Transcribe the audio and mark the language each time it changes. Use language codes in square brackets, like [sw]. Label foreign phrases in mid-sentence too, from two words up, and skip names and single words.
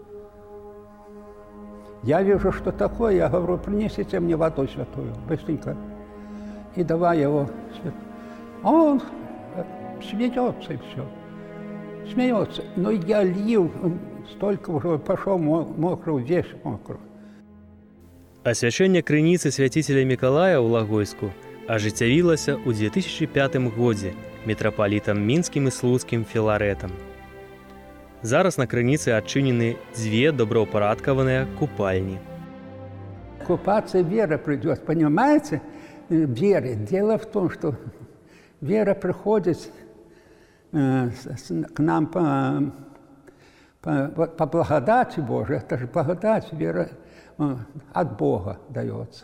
[ru] Я вижу, что такое, я говорю: принесите мне воду святую, быстренько. И давай его. А он смеется и все. Смеется. Но я лил, столько уже пошел мокрый, весь мокрый. [be] Асвячэнне крыніцы свяціцеля Мікалая ў Лагойску ажыццявілася ў 2005 годзе мітрапалітам мінскім і слуцкім Філарэтам. Зараз на крыніцы адчынены дзве добраўпарадкаваныя купальні. [ru] Купаться Вера придет, понимаете? Вера. Дело в том, что Вера приходит к нам по благодати Божией. Это же благодать, вера от Бога дается.